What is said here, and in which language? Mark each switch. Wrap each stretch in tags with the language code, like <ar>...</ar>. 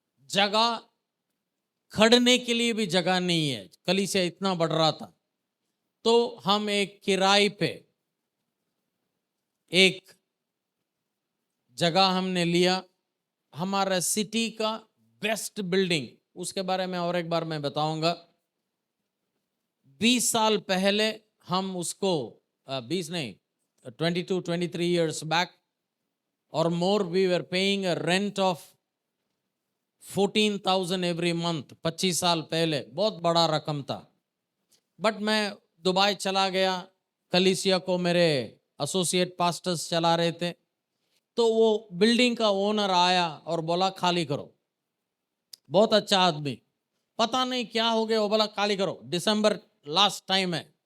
<hi>जगह खड़ने के लिए भी जगह नहीं है, कलीसिया इतना बढ़ रहा था। तो हम एक किराए पे एक जगह हमने लिया, हमारा सिटी का बेस्ट बिल्डिंग, उसके बारे में और एक बार मैं बताऊंगा। 20 साल पहले हम उसको 20 नहीं</hi> <en>22-23 years back or more, we were paying a rent of 14,000 every month।</en> <hi>25 साल पहले बहुत बड़ा रकम था। बट मैं दुबई चला गया, कलीसिया को मेरे एसोसिएट पास्टर्स चला रहे थे, तो वो बिल्डिंग का ओनर आया और बोला खाली करो। बहुत अच्छा आदमी, पता नहीं क्या हो गया, वो बोला खाली करो, दिसंबर लास्ट टाइम है।</hi>